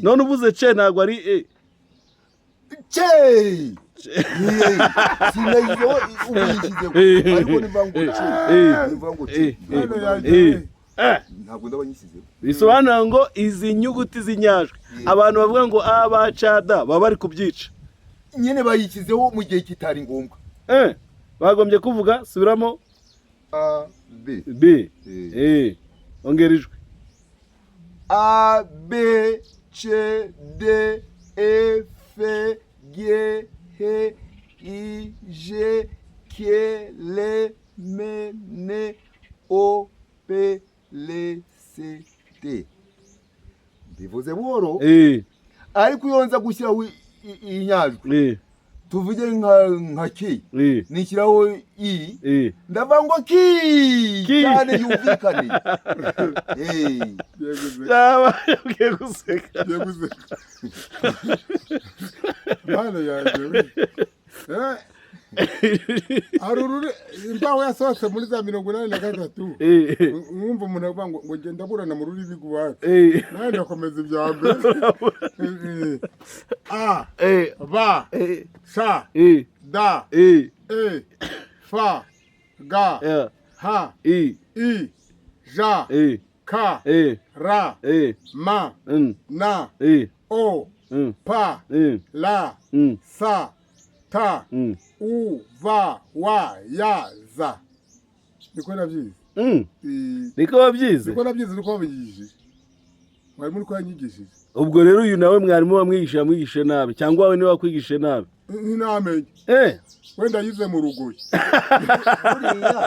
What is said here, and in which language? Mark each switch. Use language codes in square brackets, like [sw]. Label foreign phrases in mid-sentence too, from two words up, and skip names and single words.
[rw] none uvuze ce ntabwo ari ce sinayizeho ubuyishyizeho ariko nivuga ngo ce ntabwo ndabanyishyizeho bisobanura ngo izi nyuguti z'inyajwi abantu bavuga ngo a ba ca da baba bari kubyica nyine bayishyizeho mu gihe kitari ngombwa bagombye kuvuga subiramo a b ongera ijwi a b c d e f g h i j k l m n o p l c d bivuze buhoro ariko iyo nza gushyiraho inyajwi tuvuge nka ki nishyiraho i ndavuga ngo ki cyane yumvikane yaba yabwiye guseka hano yaje arurure imbaho yasohotse muri za 83 mwumva umuntu avuga ngo ngenda burana mu rurimi rw'iwacu nawe ndakomeza ibya mbere a ba sha da fa ga ha i ja ka ra ma na o pa la sa ta u va wa ya za niko nabyize niko wabyize niko wabigishije mwari muri kwanyigishije ubwo rero uyu nawe mwarimu wamwigisha nabi cyangwa wawe niwe wakwigishije nabi namenye wenda yize mu rugoyi buriya